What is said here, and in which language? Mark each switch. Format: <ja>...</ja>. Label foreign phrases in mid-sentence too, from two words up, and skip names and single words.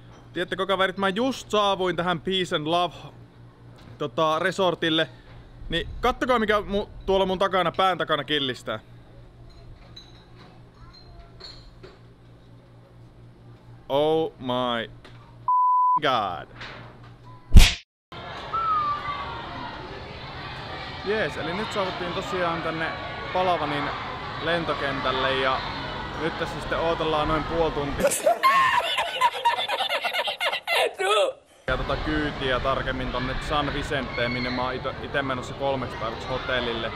<fi>Tiedättekö kaverit, mä just saavuin tähän Peace and Love resortille. Niin kattokaa mikä tuolla mun takana, pään takana killistää.</fi> <en>Oh my god.</en> <fi>Jees, eli nyt saavuttiin tosiaan tänne Palavanin lentokentälle ja nyt tässä sitten ootellaan noin puoli tuntia. Ja kyytiä tarkemmin tonne San Vicenteen, minne mä oon ite menossa 3 päiväksi hotellille.</fi>